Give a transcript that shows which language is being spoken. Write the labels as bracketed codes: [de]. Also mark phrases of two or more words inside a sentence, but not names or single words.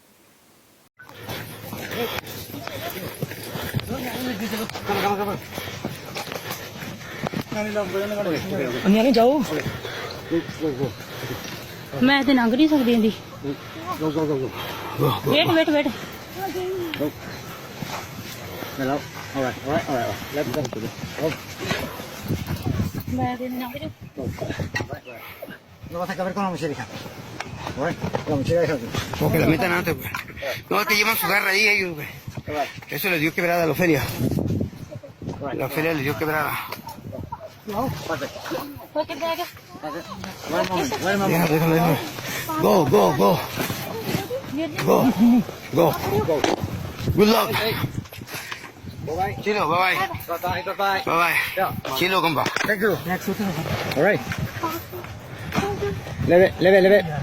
[pa] ਜਾਓ, ਮੈਂ ਤੇ ਲੰਘ ਨਹੀਂ ਸਕਦੀ ਇਹਦੀ। ਵੇਟ मैं [es] no vas a acabar con la mochila. Bueno, la mochila es otra. Porque la metan antes, pues. No, es que llevan su garra ahí, ellos, pues. Eso les dio quebrada a la feria. La feria les dio quebrada. No, pase. Déjalo. [en] Go. Go. Good luck. Chilo, bye bye. Bye bye. Chilo, compa. Thank you. All right. [es] Leve.